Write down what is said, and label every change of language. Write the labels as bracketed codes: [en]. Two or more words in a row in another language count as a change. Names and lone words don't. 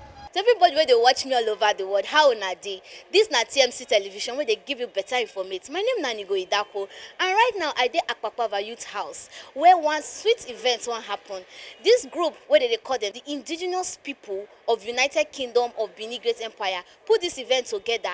[pcm] To everybody where they watch me all over the world, how una dey? This na TMC television where they give you better information. My name na Nigo Idako, and right now I dey Akpakpava Youth House where one sweet event wan happen. This group wey they call them the indigenous people of United Kingdom of Benin Great Empire put this event together.